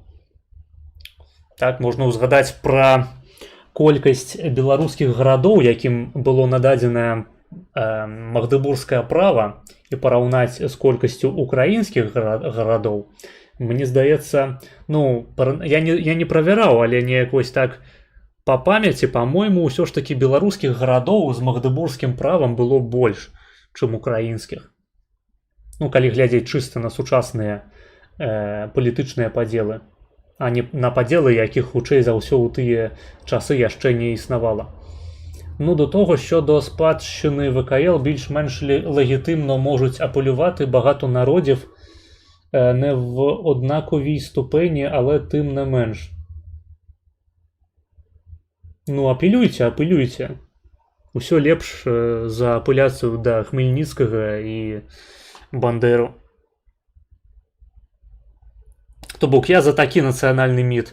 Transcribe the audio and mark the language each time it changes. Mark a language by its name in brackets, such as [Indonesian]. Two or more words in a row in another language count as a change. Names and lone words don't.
[Belarusian] Так, можна ўзгадаць пра колькасць беларускіх гарадоў, якім было нададзена магдыбургскае права і параўнаць з колькасцю украінскіх гарадоў, мне здаецца, ну, я не правяраў, але неяк вось так па памяці, па-мойму, ўсё ж такі беларускіх гарадоў з магдыбургскім правам было больш, чым украінскіх. Ну, калі глядзець чыста на сучасныя палітычныя падзелы, а не на падзелы, якіх хутчэй за ўсё ў тыя часы яшчэ не існавала. [Ukrainian] Ну, до того, що до спадщини ВКЛ більш-менш легітимно можуть апелювати багато народів не в однаковій ступені, але тим не менш. Ну, апелюйте. [Belarusian] Усё лепш за апеляцыю да Хмельніцкага і Бандеру. То бок я за такі нацыянальны міт.